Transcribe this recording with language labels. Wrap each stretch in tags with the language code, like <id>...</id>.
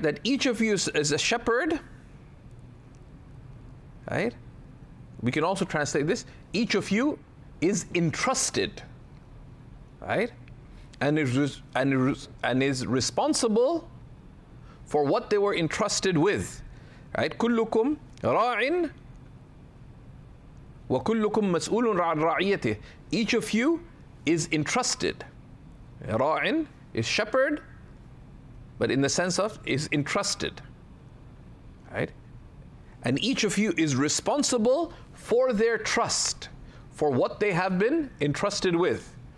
<en>That each of you is a shepherd, right? We can also translate this, each of you is entrusted, right? And is responsible for what they were entrusted with, right?</en> <ar>كلكم راع وكلكم مسؤول عن رعيته.</ar> <en>Each of you is entrusted. راع is shepherd, but in the sense of is entrusted, right? And each of you is responsible for their trust, for what they have been entrusted with.</en>